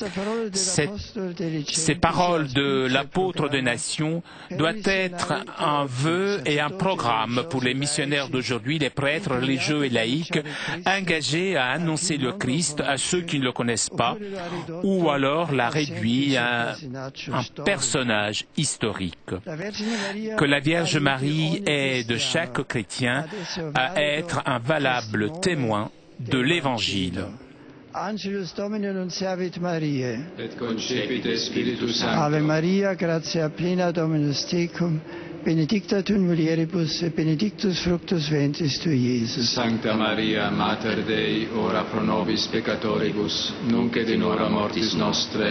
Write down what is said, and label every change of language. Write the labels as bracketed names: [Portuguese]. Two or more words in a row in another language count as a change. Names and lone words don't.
[French] Ces paroles de l'apôtre des nations doivent être un vœu et un programme pour les missionnaires d'aujourd'hui, les prêtres religieux et laïcs, engagés à annoncer le Christ à ceux qui ne le connaissent pas, ou alors l'a réduit à un personnage historique. Que la Vierge Marie aide chaque chrétien à être un valable témoin de l'Évangile. [Latin] Angelus Domini nunciavit Mariae. Et concepit Spiritus Sancto. Ave Maria, gratia plena Dominus tecum, benedicta tu in mulieribus, et benedictus fructus ventris tui, Iesus. Sancta Maria, Mater Dei, ora pro nobis peccatoribus, nunc et in hora mortis nostre.